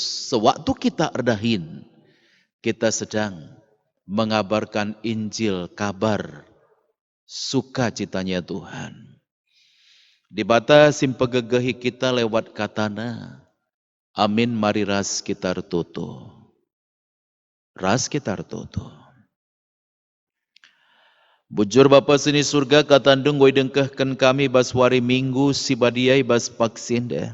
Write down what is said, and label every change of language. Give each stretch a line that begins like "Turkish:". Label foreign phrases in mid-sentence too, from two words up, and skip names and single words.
Indonesian: Sewaktu kita erdahin kita sedang mengabarkan Injil kabar sukacitanya Tuhan.
Batak Karo: Di bata simpegegehi kita lewat katana. Amin mari ras kita retoto. Ras kita retoto. Bujur Bapa sini surga katandung goi dengkahkan kami baswari minggu sibadiai bas paksinda.